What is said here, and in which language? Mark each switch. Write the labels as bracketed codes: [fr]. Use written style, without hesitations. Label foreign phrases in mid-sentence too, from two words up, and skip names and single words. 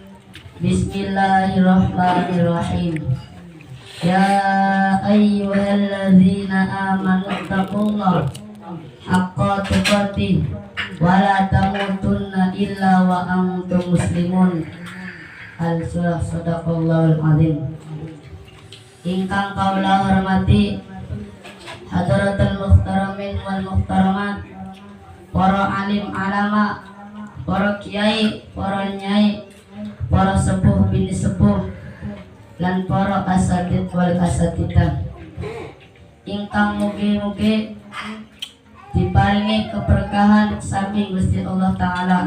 [ar] بسم الله الرحمن الرحيم. يا أيها الذين آمنوا اتقوا الله حق تقاته ولا تموتن إلا وأنتم مسلمون. السورة صدق الله العظيم. [jv] Ingkang kaula hormati [ar] حضرة المحترمين والمحترمات, [jv] para alim alama, para kiai, para nyai, para sepuh bini sepuh, lan para [ar] أساتيذ والأساتذة, [jv] ingkang mugi-mugi diparingi keberkahan saking Gusti Allah Ta'ala.